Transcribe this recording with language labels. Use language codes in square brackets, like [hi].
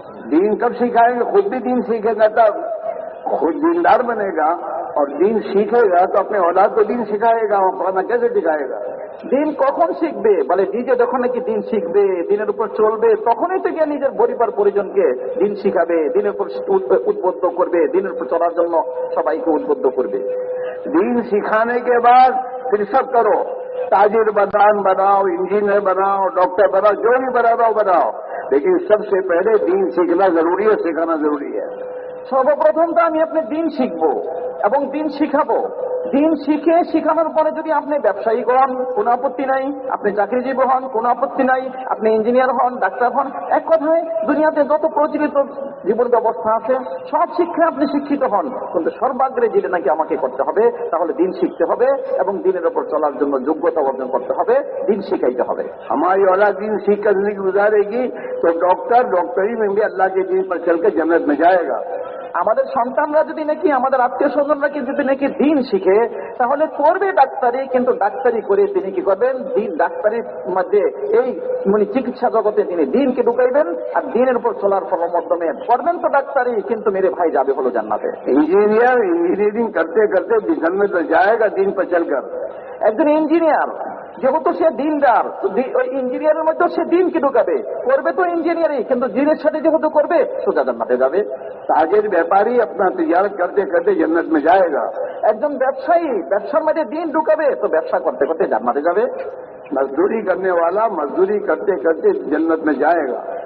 [hi] दीन कब सिखाएंगे? खुद भी दीन सीखेगा तब खुद दीनदार बनेगा, और दीन सीखेगा तो अपने औलाद को दीन सिखाएगा। वरना कैसे सिखाएगा? [bn] দিন কখন শিখবে? বলে নিজে যখন নাকি দিন শিখবে, দিনের উপর চলবে, তখনই তো গিয়ে নিজের পরিবার পরিজনকে দিন শিখাবে, দিনের উপর উদ্বুদ্ধ করবে, দিনের উপর চলার জন্য সবাইকে উদ্বুদ্ধ করবে। [hi] दीन सिखाने के बाद फिर सब करो, ताजिर बनाओ, इंजीनियर बनाओ, डॉक्टर बनाओ, जो भी बनाओ, लेकिन सबसे पहले दीन सीखना जरूरी है, सिखाना जरूरी है। [bn] সর্বপ্রথম তো আমি আপনি দিন শিখবো এবং দিন শিখাবো। দিন শিখে শিখানোর পরে যদি আপনি ব্যবসায়ী হন কোনো আপত্তি নাই, আপনি চাকরিজীবী হন কোনো আপত্তি নাই, আপনি ইঞ্জিনিয়ার হন, ডাক্তার হন, এক কথায় দুনিয়াতে যত প্রচলিত জীবন ব্যবস্থা আছে সব শিক্ষায় আপনি শিক্ষিত হন, কিন্তু সর্বাগ্রে যেটা নাকি আমাকে করতে হবে তাহলে দিন শিখতে হবে এবং দিনের ওপর চলার জন্য যোগ্যতা অর্জন করতে হবে, দিন শিখাইতে হবে। [hi] हमारी औलाद दीन सीख कर जिंदगी गुजारेगी तो डॉक्टरी में भी अल्लाह के दीन पर चल के जन्नत में जाएगा। [bn] আমাদের সন্তানরা যদি নাকি, আমাদের আত্মীয় স্বজনরা যদি নাকি দিন শিখে তাহলে করবে ডাক্তারি, কিন্তু ডাক্তারি করে তিনি কি করবেন? দিন ডাক্তারির মধ্যে এই চিকিৎসা জগতে তিনি দিনকে ঢুকাইবেন আর দিনের উপর চলার মাধ্যমে করবেন তো ডাক্তারি, কিন্তু [hi] মেরে ভাই [bn] যাবে হলো জান্নাতে। [hi] इंजीनियरिंग करते करते जन्नत में जाएगा दीन पर चलकर। [bn] একজন ইঞ্জিনিয়ার যেহেতু সে দিনদার, ওই ইঞ্জিনিয়ারের মধ্যে সে দিনকে ঢুকাবে, করবে তো ইঞ্জিনিয়ারিং, কিন্তু দিনের সাথে যেহেতু করবে সোজা জান্নাতে যাবে। [hi] ताजिर व्यापारी अपना तिजारत करते करते जन्नत में जाएगा। [bn] একজন ব্যবসায়ী ব্যবসার মধ্যে দিন ঢুকাবে তো ব্যবসা করতে করতে জান্নাতে যাবে। [hi] मजदूरी करने वाला मजदूरी करते करते जन्नत में जाएगा।